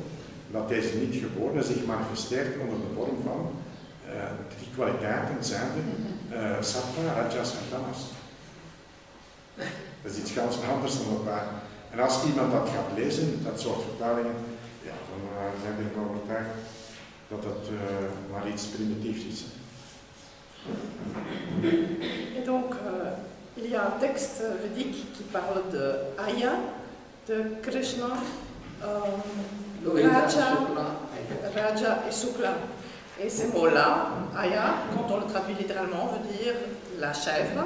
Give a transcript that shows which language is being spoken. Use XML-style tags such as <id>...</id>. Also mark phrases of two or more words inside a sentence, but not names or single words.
<nl>Dat deze niet geboren zich manifesteert onder de vorm van die kwaliteiten zijn Sattva, Rajas en Tamas. Dat is iets</nl> <de>ganz anders</de> <nl>dan elkaar. En als iemand dat gaat lezen, dat soort vertalingen, ja, dan zijn we ervan overtuigd dat het maar iets primitiefs is.</nl> <fr>Et donc, il y a un texte védique qui parle de Aya, de Krishna, Raja et Sukla. Et ces mots-là, Aya, quand on le traduit littéralement, veut dire la chèvre.</fr>